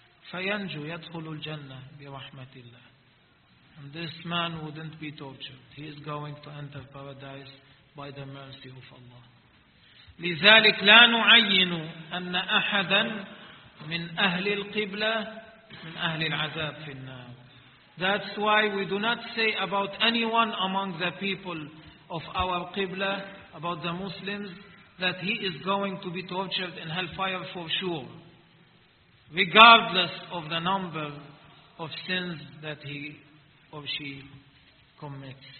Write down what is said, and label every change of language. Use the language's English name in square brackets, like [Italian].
[Arabic] فينجو يدخل الجنة برحمة الله. [English] And this man wouldn't be tortured. He is going to enter paradise by the mercy of Allah. [Arabic] لذلك لا نعين أن أحدا من أهل القبلة من أهل العذاب في النار. [English] That's why we do not say about anyone among the people of our Qibla, about the Muslims, that he is going to be tortured in hellfire for sure, regardless of the number of sins that he or she commits.